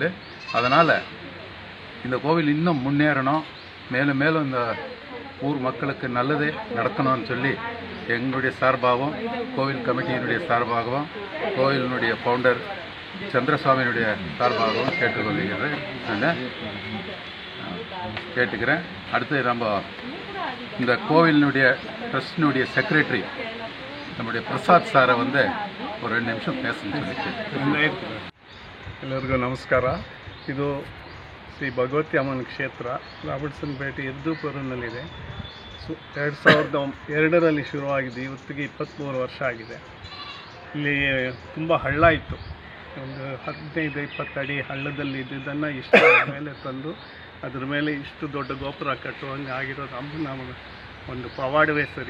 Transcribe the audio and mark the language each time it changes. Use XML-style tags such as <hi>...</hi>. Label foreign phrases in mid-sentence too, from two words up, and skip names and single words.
<ta>அதனால் இந்த கோவில் இன்னும் முன்னேறணும், மேலும் மேலும் இந்த ஊர் மக்களுக்கு நல்லதே நடக்கணும்னு சொல்லி எங்களுடைய சார்பாகவும், கோவில் கமிட்டியினுடைய சார்பாகவும், கோவிலினுடைய ஃபவுண்டர் சந்திரசாமியினுடைய சார்பாகவும் கேட்டுக்கிறேன். அடுத்து நம்ம இந்த கோவிலினுடைய ட்ரஸ்டினுடைய செக்ரட்டரி நம்முடைய பிரசாத் சாரை ஒரு 2 நிமிஷம் பேசணும்னு சொல்லிட்டு.</ta> <kn>ಎಲ್ಲರಿಗೂ ನಮಸ್ಕಾರ. ಇದು ಶ್ರೀ ಭಗವತಿ ಅಮ್ಮನ ಕ್ಷೇತ್ರ ರಾಬರ್ಟ್ಸನ್ ಪೇಟೆ ಯದ್ದೂಪುರನಲ್ಲಿದೆ. 2002ರಲ್ಲಿ ಶುರುವಾಗಿದ್ದು ಇವತ್ತಿಗೆ 23 ವರ್ಷ ಆಗಿದೆ. ಇಲ್ಲಿ ತುಂಬ ಹಳ್ಳ ಇತ್ತು. ಒಂದು 15-20 ಅಡಿ ಹಳ್ಳದಲ್ಲಿ ಇದ್ದಿದ್ದನ್ನು ಇಷ್ಟು ಮೇಲೆ ತಂದು ಅದ್ರ ಮೇಲೆ ಇಷ್ಟು ದೊಡ್ಡ ಗೋಪುರ ಕಟ್ಟುವಂಗೆ ಆಗಿರೋದು ಅಮ್ಮನ ಒಂದು ಪವಾಡವೇ ಸರಿ.</kn>